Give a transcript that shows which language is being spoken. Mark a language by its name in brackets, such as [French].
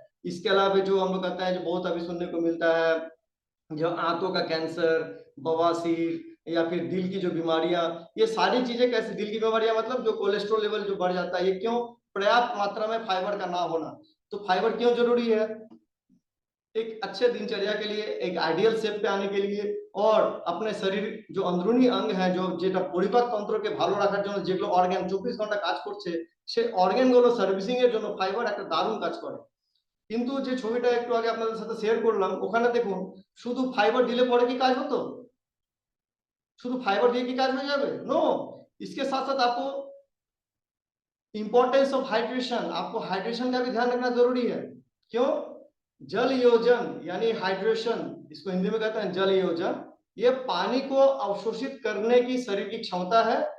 [Hindi] इसके अलावा जो हम लोग कहते हैं, जो बहुत अभी सुनने को मिलता है, जो आंतों का कैंसर, बवासीर या फिर दिल की जो बीमारियां, ये सारी चीजें कैसे? दिल की बीमारियां मतलब जो कोलेस्ट्रॉल लेवल जो बढ़ जाता है, ये क्यों? पर्याप्त मात्रा में फाइबर का ना होना। तो फाइबर क्यों जरूरी है? एक अच्छे दिनचर्या के लिए, एक आइडियल शेप पे आने के लिए और अपने शरीर जो अंदरूनी अंग है जो [Bangla] যেটা পরিপাক তন্ত্রকে ভালো রাখার জন্য যেগুলো অর্গান 24 ঘন্টা কাজ করছে সেই অর্গানগুলো সার্ভিসিং এর জন্য ফাইবার একটা দারুণ কাজ করে। কিন্তু যে ছবিটা একটু আগে আপনাদের সাথে শেয়ার করলাম ওখানে দেখুন শুধু ফাইবার দিলে পরে কি কাজ হতো? [Hindi] शुद्ध फाइबर दिए कि काज हो जाए? नो, इसके साथ साथ आपको इंपॉर्टेंस ऑफ हाइड्रेशन, आपको हाइड्रेशन का भी ध्यान रखना जरूरी है। क्यों? जल योजन यानी हाइड्रेशन, इसको हिंदी में कहते हैं जल योजन, ये पानी को अवशोषित करने की शरीर की क्षमता है।